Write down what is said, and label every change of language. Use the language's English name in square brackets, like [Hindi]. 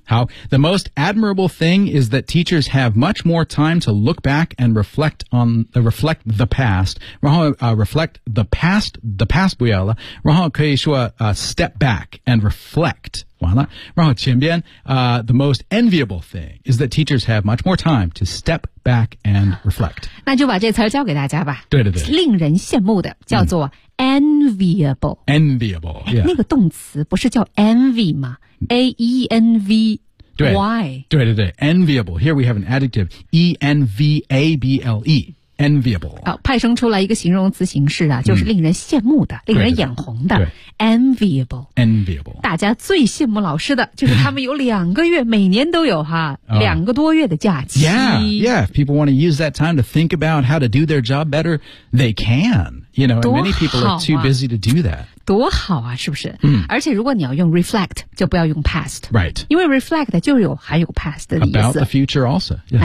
[English] 好 The most admirable thing is that teachers have much more time to look back and reflect on reflect the past 然后、reflect the past 不要了然后可以说、step back and reflect [Chinese] 完了然后前边、 [English] the most enviable thing is that teachers have much more time to step back and reflect [Chinese] 那就把这词教给大家吧对对对令人羡慕的叫做、Enviable、 [English] yeah. [Chinese] 那个动词不是叫 envy 吗 A-E-N-V-Y [English] 对对对 Enviable Here we have an adjective E-N-V-A-B-L-E Enviable、 [Chinese] 哦、派生出来一个形容词形式、啊、就是令人羡慕的、令人眼红的 Enviable 大家最羡慕老师的就是他们有两个月每年都有哈、两个多月的假期 [English] Yeah If people want to use that time to think about how to do their job better They can You know, and many people are too busy to do that. [Chinese] 多好啊，是不是？嗯。而且如果你要用 reflect， 就不要用 past。 [English] Right。 [Chinese] 因为 reflect 就有还有 past 的意思。 [English] About the future also、yeah.。